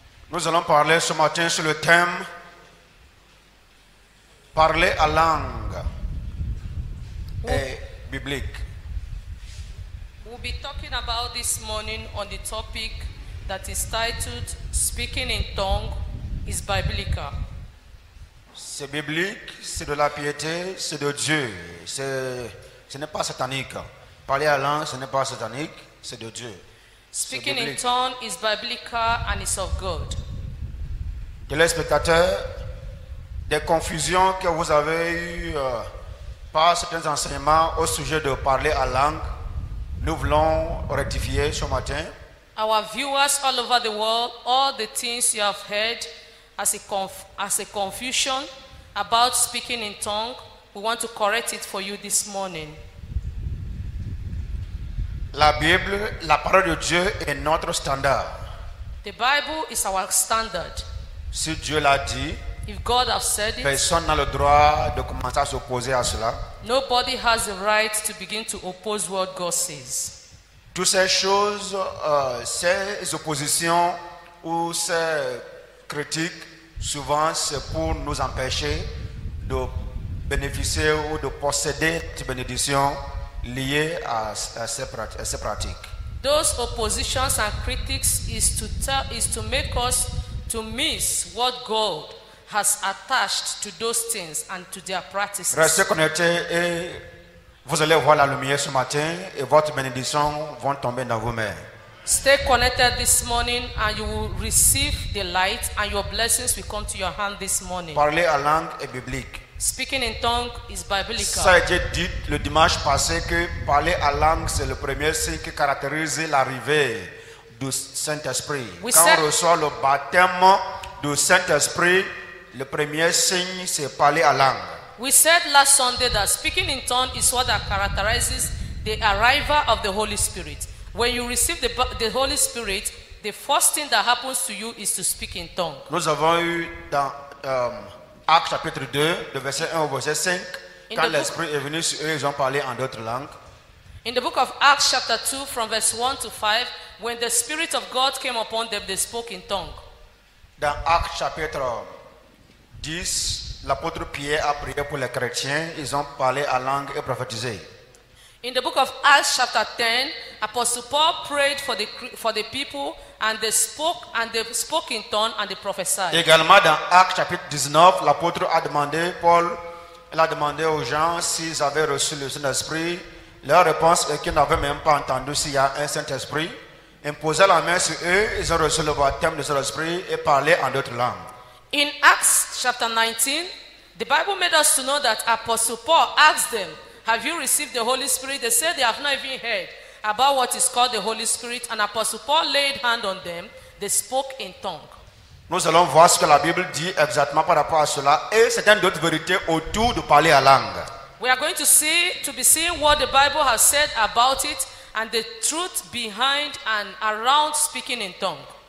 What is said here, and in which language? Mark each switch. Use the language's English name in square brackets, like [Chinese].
[French] Nous allons parler ce matin sur le thème parler à langue et biblique. [English] We'll be talking about this morning on the topic that is titled Speaking in Tongue is Biblical. [French] C'est biblique, c'est de la piété, c'est de Dieu. Ce n'est pas satanique. Parler à langue, ce n'est pas satanique, c'est de Dieu. [English] Speaking in tongue is biblical and is of God. [French] Téléspectateurs, des confusions que vous avez eues par certains enseignements au sujet de parler à langue, nous voulons rectifier ce matin. [English] Our viewers all over the world, all the things you have heard as a confusion about speaking in tongue, we want to correct it for you this morning. [French] La Bible, la parole de Dieu est notre standard. [English] The Bible is our standard. [French] Si Dieu l'a dit, [English] If God has said it, [French] personne n'a le droit de commencer à s'opposer à cela. [English] nobody has the right to begin to oppose what God says. [French] Toutes ces choses, ces oppositions ou ces critiques, souvent c'est pour nous empêcher de bénéficier ou de posséder cette bénédiction liée à ces pratiques. [English] Those oppositions and critics is to make us to miss what God has attached to those things and to their practices. [French] Restez connectés et vous allez voir la lumière ce matin et votre bénédiction vont tomber dans vos mains. [English] Stay connected this morning and you will receive the light and your blessings will come to your hand this morning. [French] Parler à langue est biblique. [English] Speaking in tongue is biblical. [French] Ça a été dit le dimanche passé que parler à langue c'est le premier signe qui caractérise l'arrivée du Saint-Esprit. Quand on reçoit le baptême du Saint-Esprit, le premier signe c'est parler à langue. [English] We said last Sunday that speaking in tongue is what that characterizes the arrival of the Holy Spirit. When you receive the Holy Spirit, the first thing that happens to you is to speak in tongue. [French] Nous avons eu dans Actes chapitre 2, de verset 1 au verset 5, quand l'Esprit est venu sur eux, ils ont parlé en d'autres langues. [English] In the book of Acts chapter 2 from verse 1 to 5, when the Spirit of God came upon them, they spoke in tongue. [French] Dans Actes chapitre 10, l'apôtre Pierre a prié pour les chrétiens, ils ont parlé en langue et prophétisé. [English] In the book of Acts chapter 10, Apostle Paul prayed for the people and they spoke in tongue and they prophesied. [French] Également dans Actes chapitre 19, l'apôtre a demandé, Paul, il a demandé aux gens s'ils avaient reçu le Saint-Esprit. Leur réponse est qu'ils n'avaient même pas entendu s'il y a un Saint-Esprit. Imposaient la main sur eux, ils ont reçu le baptême du Saint-Esprit et parlaient en d'autres langues. [English] In Acts chapter 19, the Bible made us to know that Apostle Paul asked them, have you received the Holy Spirit? They said they have not even heard about what is called the Holy Spirit. And Apostle Paul laid hand on them. They spoke in tongue. [French] Nous allons voir ce que la Bible dit exactement par rapport à cela et certaines autres vérités autour de parler à langue. [English] We are going to be seeing what the Bible has said about it and the truth behind and around speaking in tongue.